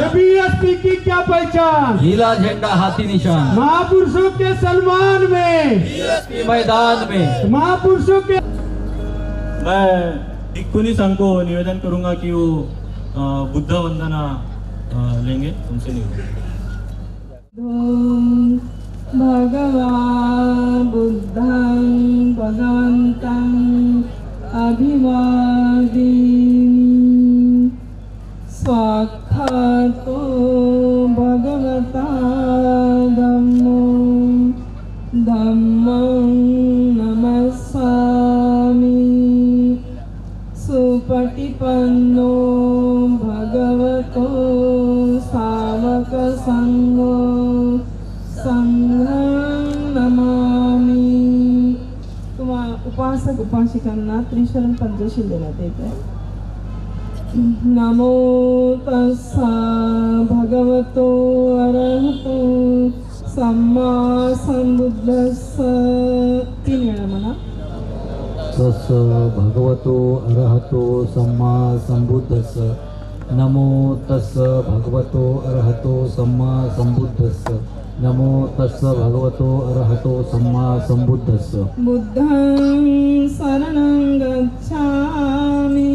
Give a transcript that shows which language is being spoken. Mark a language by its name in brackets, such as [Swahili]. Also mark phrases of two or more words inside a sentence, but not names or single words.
[Hindi] बीएसपी की क्या पहचान, नीला झंडा हाथी निशान, महापुरुषों के सम्मान में, बीएसपी मैदान में, महापुरुषों के मैं भिक्खुनी संघ को निवेदन करूंगा कि वो बुद्ध वंदना लेंगे, उनसे [Pali] भगवान् बुद्धं भगवन्तं अभिवादिमि स्वाक्षातो भगवता धम्मं नमस्सामि सुपटिपन्नो भगवतो सावक संघो संघं नमामि। [Marathi] तुम्हाला उपासक उपासिकांना त्रिशरण पंचशील देण्यात येत आहे। [Pali] नमो तस्सा भगवतो अरहतो सम्मा संबुद्धस्स [Marathi] 3 वेळा म्हणा। [Pali] तस्स भगवतो अरहतो सम्मा संबुद्धस्स नमो तस्स भगवतो अरहतो सम्मा संबुद्धस्स नमो तस्स भगवतो अरहतो सम्मा संबुद्धस्स बुद्धं शरणं गच्छामि